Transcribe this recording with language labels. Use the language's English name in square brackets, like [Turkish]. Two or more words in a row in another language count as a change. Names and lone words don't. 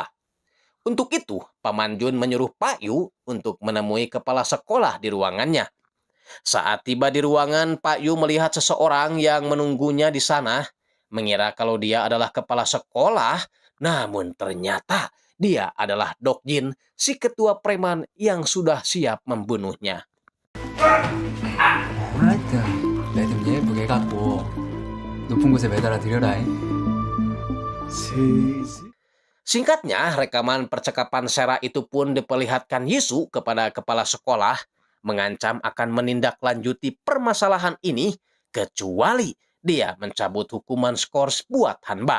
[Indonesian] Untuk itu, Paman Jun menyuruh Pak Yu untuk menemui kepala sekolah di ruangannya. Saat tiba di ruangan, Pak Yu melihat seseorang yang menunggunya di sana, mengira kalau dia adalah kepala sekolah, namun ternyata dia adalah Dok Jin, si ketua preman yang sudah siap membunuhnya. [Korean] 하여튼 내 좀 예쁘게 해갖고 높은 곳에 매달아 드려라. [Indonesian] Singkatnya, rekaman percakapan Sera itu pun diperlihatkan Yesus kepada kepala sekolah, mengancam akan menindaklanjuti permasalahan ini kecuali dia mencabut hukuman skors buat Hanba.